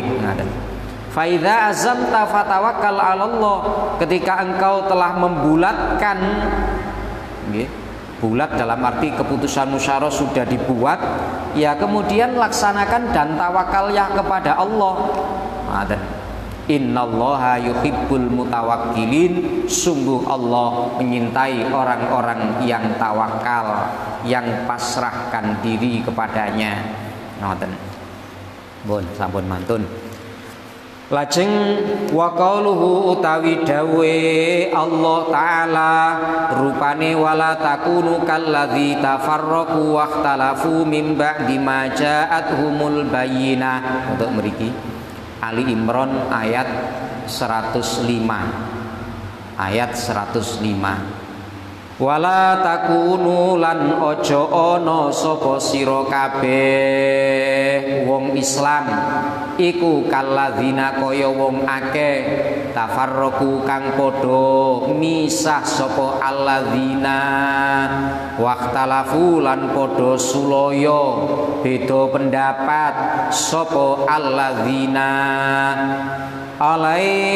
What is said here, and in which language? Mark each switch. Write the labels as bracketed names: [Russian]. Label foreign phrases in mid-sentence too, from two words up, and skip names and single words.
[Arabic] فإذا عزمت فتوكل على الله, [Indonesian] ketika engkau telah membulatkan, nggih, bulat dalam arti keputusan musyawarah sudah dibuat, ya kemudian laksanakan dan tawakalnya kepada Allah. [Arabic] إن الله يحب المتوكلين, [Indonesian] sungguh Allah menyintai orang-orang yang tawakal, yang pasrahkan diri kepadanya. [Javanese] Ngoten. Bon, sampun mantun. Lajeng [Arabic] وقوله [Javanese] utawi dawe Allah taala rupane [Arabic] ولا تكونوا كالذين تفرقوا واختلفوا من بعد ما جاءهم البينات. [Indonesian] Untuk mriki Ali Imran ayat 105. Ayat 105. [Arabic] ولا تكونوا [Javanese] lan ojo ono sapa sira kabeh wong Islam iku kaladzina kaya wong akeh tafarraqu kang padha misah sapa [Arabic] الذين اختلفوا [Javanese] lan padha sulaya [Indonesian] beda pendapat [Javanese] sapa alladzina alai